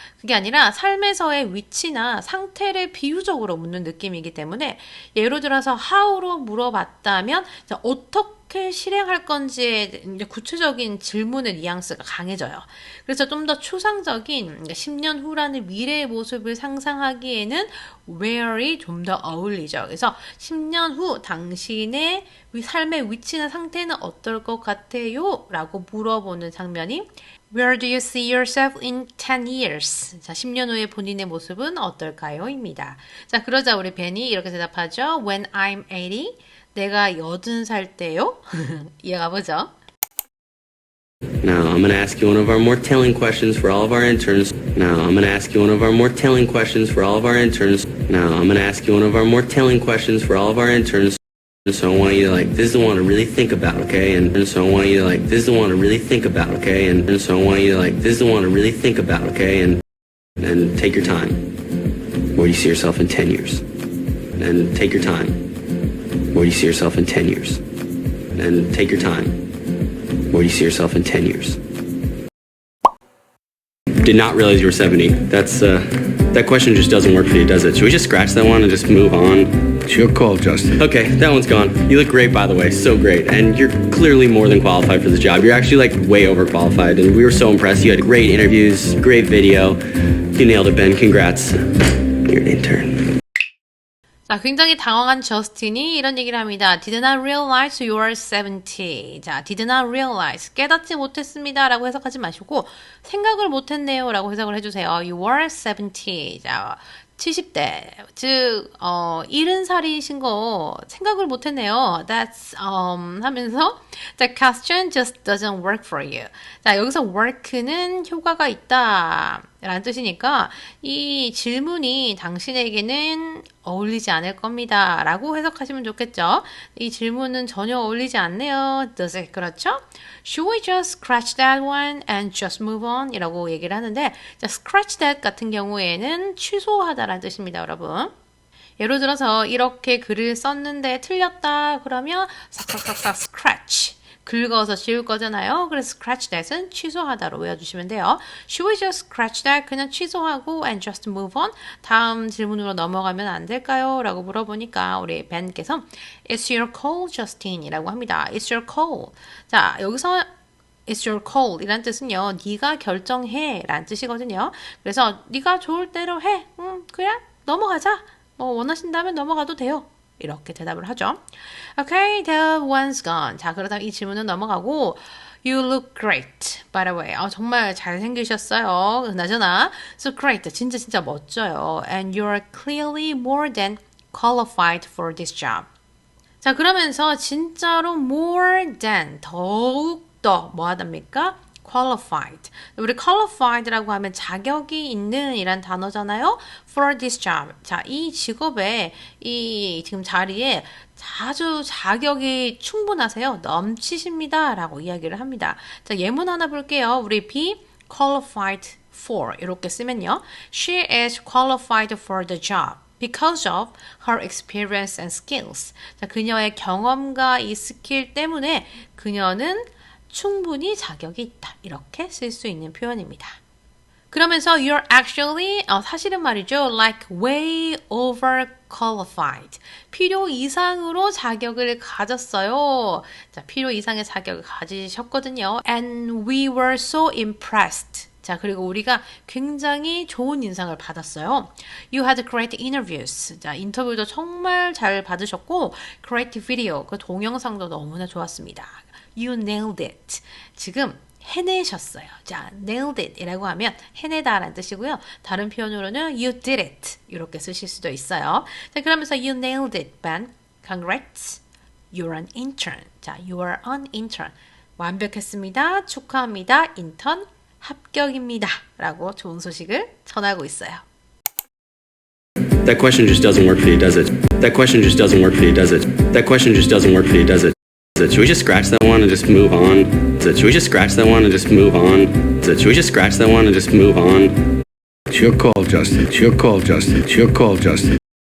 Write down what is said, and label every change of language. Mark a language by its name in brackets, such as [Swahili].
[Korean] 그게 아니라 삶에서의 위치나 상태를 비유적으로 묻는 느낌이기 때문에 예를 들어서 how로 물어봤다면 어떻게 실행할 건지에 이제 구체적인 질문의 뉘앙스가 강해져요. 그래서 좀 더 추상적인 10년 후라는 미래의 모습을 상상하기에는 where이 좀 더 어울리죠. 그래서 10년 후 당신의 삶의 위치나 상태는 어떨 것 같아요? 라고 물어보는 장면이 [English] Where do you see yourself in 10 years? [Korean] 자, 10년 후에 본인의 모습은 어떨까요? 입니다. 자, 그러자 우리 벤이 이렇게 대답하죠. [English] When I'm 80, [Korean] 내가 80살 때요? 이해가 보죠? [English] Now I'm going to ask you one of our more telling questions for all of our interns. Now I'm going to ask you one of our more telling questions for all of our interns. Now I'm going to ask you one of our more telling questions for all of our interns. So I want you to this is the one to really think about, okay? And so I want you to this is the one to really think about, okay? And so I want you to this is the one to really think about, okay? And take your time. Where do you see yourself in 10 years? And take your time. Where do you see yourself in 10 years? And take your time. Where do you see yourself in 10 years? Did not realize you were 70. That question just doesn't work for you, does it? Should we just scratch that one and just move on? It's your call, Justin. Okay, that one's gone. You look great, by the way, so great. And you're clearly more than qualified for this job. You're actually way overqualified, and we were so impressed. You had great interviews, great video. You nailed it, Ben. Congrats. You're an intern. [Korean] 자, 굉장히 당황한 저스틴이 이런 얘기를 합니다. [English] Did not realize you were 70. [Korean] 자, [English] did not realize. [Korean] 깨닫지 못했습니다. 라고 해석하지 마시고, 생각을 못했네요. 라고 해석을 해주세요. [English] You were 70. [Korean] 자, 70대. 즉, 70살이신 거 생각을 못했네요. [English] That's, [Korean] 하면서, [English] the question just doesn't work for you. [Korean] 자, 여기서 work는 효과가 있다. 라는 뜻이니까 이 질문이 당신에게는 어울리지 않을 겁니다. 라고 해석하시면 좋겠죠. 이 질문은 전혀 어울리지 않네요. [English] Does it? [Korean] 그렇죠? [English] Should we just scratch that one and just move on? [Korean] 이라고 얘기를 하는데 자, scratch that 같은 경우에는 취소하다라는 뜻입니다. 여러분. 예를 들어서 이렇게 글을 썼는데 틀렸다 그러면 싹싹싹싹 scratch 긁어서 지울 거잖아요. 그래서 scratch that은 취소하다로 외워주시면 돼요. [English] Should we just scratch that? [Korean] 그냥 취소하고 [English] and just move on? [Korean] 다음 질문으로 넘어가면 안 될까요? 라고 물어보니까 우리 벤께서 [English] It's your call, Justin [Korean] 이라고 합니다. [English] It's your call. [Korean] 자, 여기서 [English] It's your call [Korean] 이란 뜻은요. 네가 결정해 라는 뜻이거든요. 그래서 네가 좋을 대로 해. 그래? 넘어가자. 원하신다면 넘어가도 돼요. 이렇게 대답을 하죠. [English] Okay, the one's gone. [Korean] 자, 그러다 이 질문은 넘어가고 [English] You look great, by the way. [Korean] 정말 잘생기셨어요. 그나저나 [English] So great, [Korean] 진짜 멋져요. [English] And you're clearly more than qualified for this job. [Korean] 자, 그러면서 진짜로 more than, 더욱더 뭐 하답니까? [English] qualified. [Korean] 우리 qualified라고 하면 자격이 있는 이란 단어잖아요. [English] for this job. [Korean] 자, 이 직업에 이 지금 자리에 아주 자격이 충분하세요. 넘치십니다. 라고 이야기를 합니다. 자, 예문 하나 볼게요. 우리 [English] be qualified for [Korean] 이렇게 쓰면요. [English] She is qualified for the job. Because of her experience and skills. [Korean] 자, 그녀의 경험과 이 스킬 때문에 그녀는 충분히 자격이 있다. 이렇게 쓸 수 있는 표현입니다. 그러면서 [English] you're actually, [Korean] 사실은 말이죠. [English] like way overqualified. [Korean] 필요 이상으로 자격을 가졌어요. 자, 필요 이상의 자격을 가지셨거든요. [English] And we were so impressed. [Korean] 자, 그리고 우리가 굉장히 좋은 인상을 받았어요. [English] You had great interviews. [Korean] 자, 인터뷰도 정말 잘 받으셨고, [English] great video. [Korean] 그 동영상도 너무나 좋았습니다. [English] You nailed it. [Korean] 지금 해내셨어요. 자, nailed it 이라고 하면 해내다 라는 뜻이고요. 다른 표현으로는 [English] you did it [Korean] 이렇게 쓰실 수도 있어요. 자, 그러면서 [English] you nailed it, Ben. Congrats. You're an intern. 자, you are an intern. [Korean] 완벽했습니다. 축하합니다. 인턴 합격입니다. 라고 좋은 소식을 전하고 있어요. [English] That question just doesn't work for you, does it? That question just doesn't work for you, does it? That question just doesn't work for you, does it? Should we just scratch that one and just move on? Should we just scratch that one and just move on? Should we just scratch that one and just move on? It's your call, Justin. It's your call, Justin. It's your call, Justin.